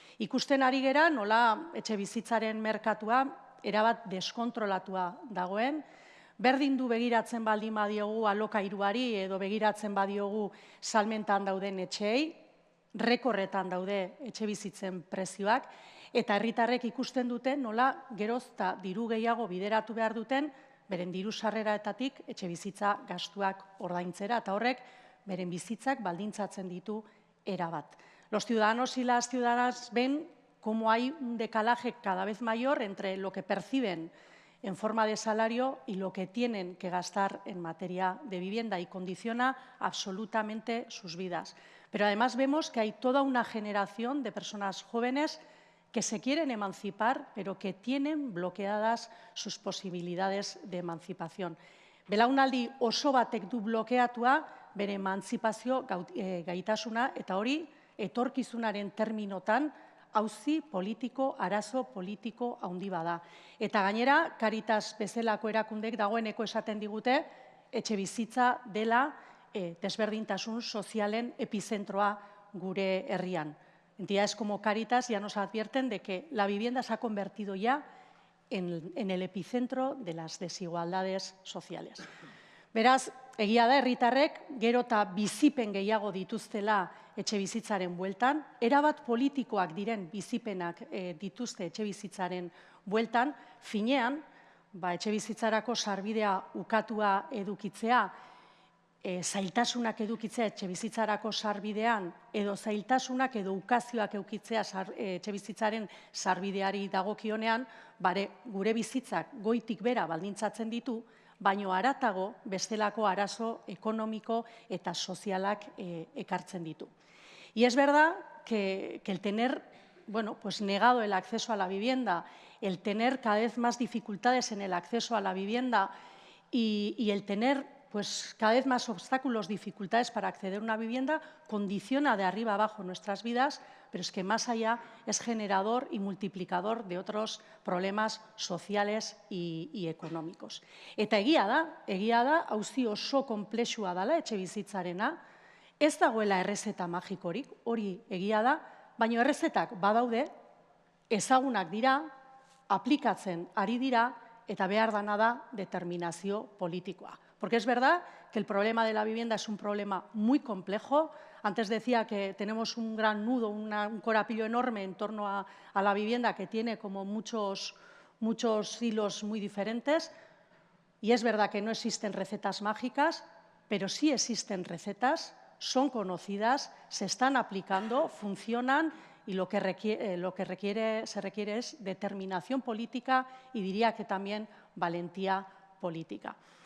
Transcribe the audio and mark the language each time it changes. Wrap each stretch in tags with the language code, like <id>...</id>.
<eu>Ikusten ari gera nola etxebizitzaren merkatua erabat deskontrolatua dagoen, berdin du begiratzen baldin badiogu alokairuari edo begiratzen badiogu salmentan dauden etxeei, rekorretan daude etxebizitzen prezioak, eta herritarrek ikusten dute nola geroz eta diru gehiago bideratu behar duten beren diru sarreraetatik etxebizitza gastuak ordaintzera, eta horrek beren bizitzak baldintzatzen ditu erabat.</eu> <es>Los ciudadanos y las ciudadanas ven cómo hay un decalaje cada vez mayor entre lo que perciben en forma de salario y lo que tienen que gastar en materia de vivienda y condiciona absolutamente sus vidas. Pero además vemos que hay toda una generación de personas jóvenes que se quieren emancipar, pero que tienen bloqueadas sus posibilidades de emancipación.</es> <eu>Belaunaldi oso batek du blokeatua bere emantzipazio gaitasuna, eta hori etorkizunaren terminotan auzi politiko, arazo politiko handi bada. Eta gainera, Caritas bezalako erakundek dagoeneko esaten digute etxebizitza dela desberdintasun sozialen epizentroa gure herrian.</eu> <es>Entidades como Caritas ya nos advierten de que la vivienda se ha convertido ya en el epicentro de las desigualdades sociales.</es> <eu>Beraz, egia da herritarrek gero eta bizipen gehiago dituztela etxebizitzaren bueltan, erabat politikoak diren bizipenak dituzte etxebizitzaren bueltan, finean, etxebizitzarako sarbidea ukatua edukitzea, zailtasunak edukitzea etxebizitzarako sarbidean, edo zailtasunak edo ukazioak edukitzea etxebizitzaren sarbideari dagokionean, gure bizitzak goitik bera baldintzatzen ditu, baino haratago bestelako arazo ekonomiko eta sozialak ekartzen ditu.</eu> <es>Y es verdad que el tener negado el acceso a la vivienda, el tener cada vez más dificultades en el acceso a la vivienda y el tener cada vez más obstáculos, dificultades para acceder a una vivienda, condiciona de arriba abajo nuestras vidas, pero es que más allá es generador y multiplicador de otros problemas sociales y económicos.</es> <eu>Eta egia da, auzi oso konplexua dela etxebizitzarena, ez dagoela errezeta magikorik, hori egia da, baina errezetak badaude, ezagunak dira, aplikatzen ari dira, eta behar dana da determinazio politikoa.</eu> <es>Porque es verdad que el problema de la vivienda es un problema muy complejo. Antes decía que tenemos un gran nudo, un corapillo enorme en torno a la vivienda que tiene como muchos hilos muy diferentes. Y es verdad que no existen recetas mágicas, pero sí existen recetas, son conocidas, se están aplicando, funcionan y lo que se requiere es determinación política y diría que también valentía política.</es>